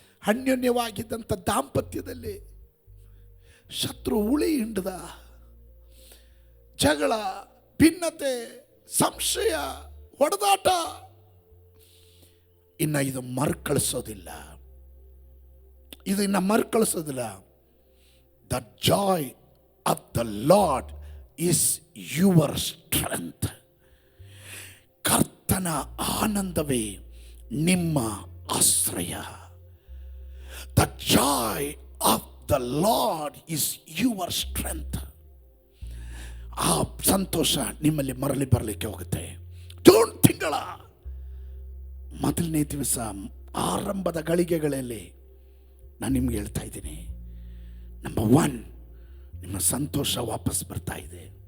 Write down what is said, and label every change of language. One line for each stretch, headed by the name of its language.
Kannada: ಅನ್ಯೋನ್ಯವಾಗಿದ್ದಂಥ ದಾಂಪತ್ಯದಲ್ಲಿ ಶತ್ರು ಉಳಿ ಹಿಂಡದ. ಜಗಳ, ಭಿನ್ನತೆ, ಸಂಶಯ, ಹೊಡೆದಾಟ. ಇನ್ನು ಇದು ಮರುಕಳಿಸೋದಿಲ್ಲ, ಇದು ಇನ್ನು ಮರುಕಳಿಸೋದಿಲ್ಲ.
English: The joy of the Lord is your strength.
Kannada: ಕರ್ತನ ಆನಂದವೇ ನಿಮ್ಮ ಆಶ್ರಯ.
English: The joy of the Lord is your strength.
Kannada: ಆ ಸಂತೋಷ ನಿಮ್ಮಲ್ಲಿ ಮರಳಿ ಬರಲಿಕ್ಕೆ ಹೋಗುತ್ತೆ. ಜೂನ್ ತಿಂಗಳ ಮೊದಲನೇ ದಿವಸ ಆರಂಭದ ಗಳಿಗೆಗಳಲ್ಲಿ ನಾನು ನಿಮ್ಗೆ ಹೇಳ್ತಾ ಇದ್ದೀನಿ, ನಂಬರ್ 1, ನಿಮ್ಮ ಸಂತೋಷ ವಾಪಸ್ ಬರ್ತಾ ಇದೆ.